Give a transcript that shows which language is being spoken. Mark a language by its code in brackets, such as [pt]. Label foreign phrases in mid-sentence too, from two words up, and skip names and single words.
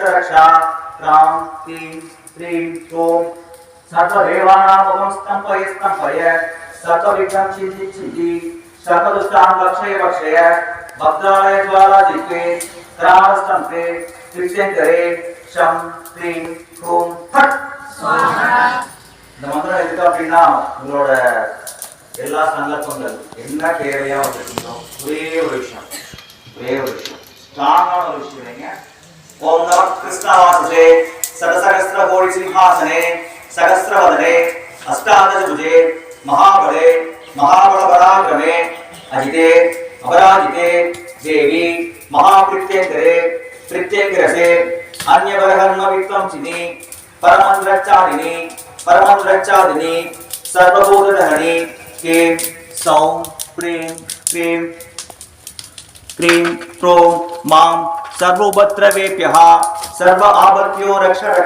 [sa] रक्षा राम क्लीं श्रीं क्रों सर्वदेवानां मुखं स्तंभय सर्वविघ्नं छिन्ति सर्वदुष्टान् भक्षय भद्राय ज्वाला जिह्वे कराल स्तंभे प्रत्यंकरे शं क्लीं क्रों फट् [ta] இந்த மந்திரம் எதுக்கு அப்படின்னா உங்களோட எல்லா சந்தர்ப்பங்கள் என்ன தேவையா வச்சிருக்கீங்களோ ஒரே ஒரு விஷயம் ஸ்ட்ராங்கான ஒரு விஷயம் இல்லைங்க. [sa] ॐ नम कृष्णवासे शतसहस्रकोटि सिंहासने सहस्रवदने अष्टादशभुजे महाबले महाबलपराक्रमे अजिते अपराजिते देवी महाप्रत्यंकरे प्रत्यंकरसे अन्यबरहन्न विद्वांसिनी परमंद्रचारिणी सर्वभूतधरणी के सौं प्रेम क्रीं क्रों मां सर्वोपद्रवेभ्यः सर्व आवत्यो रक्ष